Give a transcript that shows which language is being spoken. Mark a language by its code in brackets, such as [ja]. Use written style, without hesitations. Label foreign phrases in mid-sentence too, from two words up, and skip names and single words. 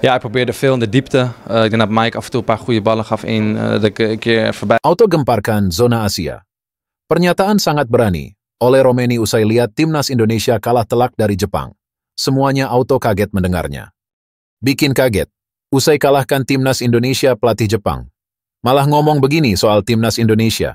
[nl] Ja, ik probeerde veel in de diepte. Ik denk dat Mike af en toe een paar goede ballen gaf in dat ik een keer voorbij. [id] Auto gemparkan zona Asia. Pernyataan sangat berani oleh Romeni usai lihat timnas Indonesia kalah telak dari Jepang. Semuanya auto kaget mendengarnya. Bikin kaget. Usai kalahkan timnas Indonesia pelatih Jepang. Malah ngomong begini soal timnas Indonesia.